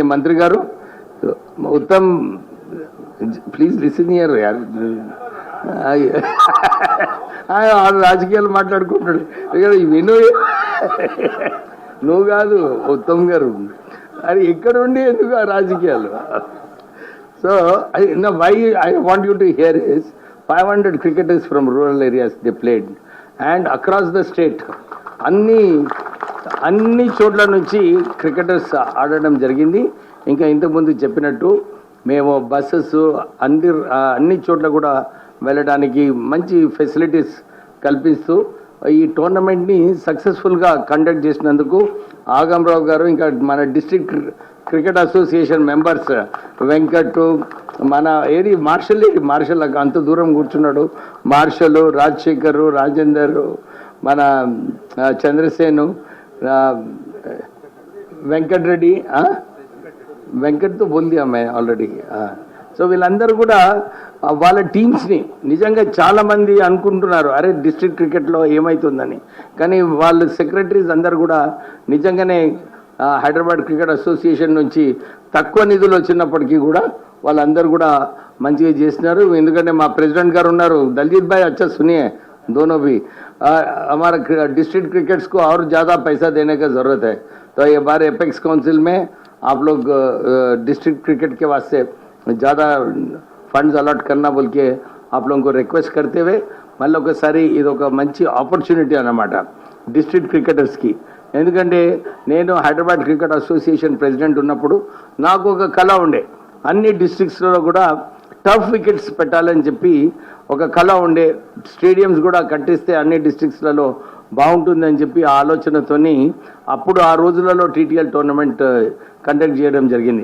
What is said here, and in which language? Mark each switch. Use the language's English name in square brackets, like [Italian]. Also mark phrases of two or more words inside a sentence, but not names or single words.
[Telugu] మంత్రి గారు ఉత్తమ్ [English] please listen here, [Telugu] రాజకీయాలు మాట్లాడుకుంటాడు విను, నువ్వు కాదు ఉత్తమ్ గారు, అది ఇక్కడ ఉండి ఎందుకు ఆ రాజకీయాలు. [English] so why I want you to hear is 500 cricketers from rural areas they played and across the state [Telugu] అన్ని చోట్ల నుంచి క్రికెటర్స్ ఆడడం జరిగింది. ఇంకా ఇంతకుముందు చెప్పినట్టు మేము బస్సెస్ అన్ని చోట్ల కూడా వెళ్ళడానికి మంచి ఫెసిలిటీస్ కల్పిస్తూ ఈ టోర్నమెంట్ని సక్సెస్ఫుల్గా కండక్ట్ చేసినందుకు ఆగంరావు గారు, ఇంకా మన [English] district cricket association members [Telugu] వెంకట్, మన మార్షల్ అంత దూరం కూర్చున్నాడు, మార్షల్, రాజశేఖరు, రాజేందర్, మన చంద్రసేను, వెంకట్ రెడ్డి, వెంకట్తో [Hindi] बोल दिया मैं [Telugu] ఆల్రెడీ. సో వీళ్ళందరూ కూడా వాళ్ళ టీమ్స్ని నిజంగా చాలామంది అనుకుంటున్నారు అరే డిస్ట్రిక్ట్ క్రికెట్లో ఏమవుతుందని, కానీ వాళ్ళ సెక్రటరీస్ అందరు కూడా నిజంగానే హైదరాబాద్ క్రికెట్ అసోసియేషన్ నుంచి తక్కువ నిధులు వచ్చినప్పటికీ కూడా వాళ్ళందరూ కూడా మంచిగా చేసినారు. ఎందుకంటే మా ప్రెసిడెంట్ గారు ఉన్నారు, [Hindi] దల్जीत भाई अच्छा सुनिए दोनों भी, हमारा [English] district crickets [Hindi] को और ज़्यादा पैसा देने का ज़रूरत है, तो ये बार [English] apex council [Hindi] में आप लोग [English] district cricket [Hindi] के वास्ते ज़्यादा [English] funds allot [Hindi] करना बोल के आप लोगों को रिक्वेस्ट करते हुए [Telugu] మళ్ళీ ఒకసారి ఇది ఒక మంచి ఆపర్చునిటీ అన్నమాట డిస్ట్రిక్ట్ క్రికెటర్స్కి. ఎందుకంటే నేను హైదరాబాద్ క్రికెట్ అసోసియేషన్ ప్రెసిడెంట్ ఉన్నప్పుడు నాకు ఒక కళ ఉండే, అన్ని డిస్ట్రిక్ట్స్లో కూడా [English] tough wickets [Telugu] పెట్టాలని చెప్పి ఒక కళ ఉండే, స్టేడియంస్ కూడా కట్టిస్తే అన్ని డిస్ట్రిక్ట్స్లలో బాగుంటుందని చెప్పి ఆ ఆలోచనతోని అప్పుడు ఆ రోజులలో టీటీఎల్ [English] tournament conduct [Telugu] చేయడం జరిగింది.